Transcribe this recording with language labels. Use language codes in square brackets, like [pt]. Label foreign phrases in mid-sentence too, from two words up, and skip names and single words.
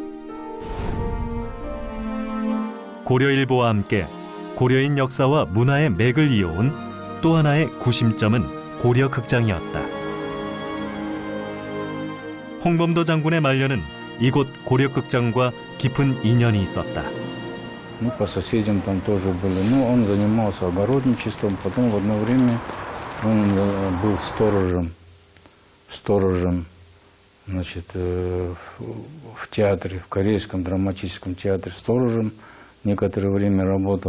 [ko] 고려일보와 함께 고려인 역사와 문화의 맥을 이어온 또 하나의 구심점은 고려극장이었다. 홍범도 장군의 말년은 이곳 고려극장과 깊은 인연이 있었다. [ru] Мы по соседям там тоже были. Ну, он занимался огородничеством, потом в одно время он был сторожем, значит, в театре, в Корейском драматическом театре сторожем некоторое время работал.